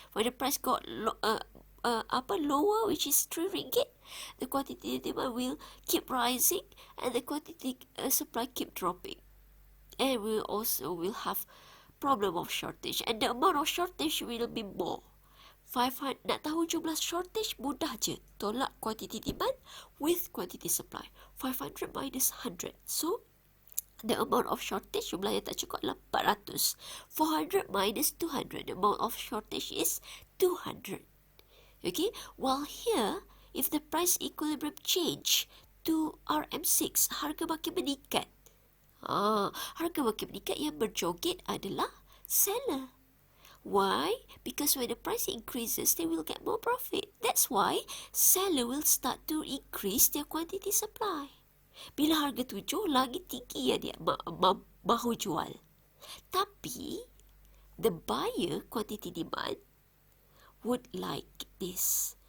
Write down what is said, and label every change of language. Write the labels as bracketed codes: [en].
[en] When the price got lower, which is 3 ringgit, the quantity demand will keep rising and the quantity supply keep dropping. And we also will have problem of shortage, and the amount of shortage will be more. [ms] 500, nak tahu jumlah shortage mudah je. Tolak [en] quantity demand with quantity supply. 500 minus 100. So the amount of shortage, [ms] jumlah yang tak cukup adalah 400. [en] 400 minus 200. The amount of shortage is 200. Okay, while here, if the price equilibrium change to RM6, [ms] harga makin meningkat. Harga makin meningkat, yang berjoget adalah seller. [en] Why? Because when the price increases, they will get more profit. That's why seller will start to increase their quantity supply. [ms] Bila harga tujuh, lagi tinggi ya dia mahu jual. Tapi, [en] the buyer quantity demand would like this.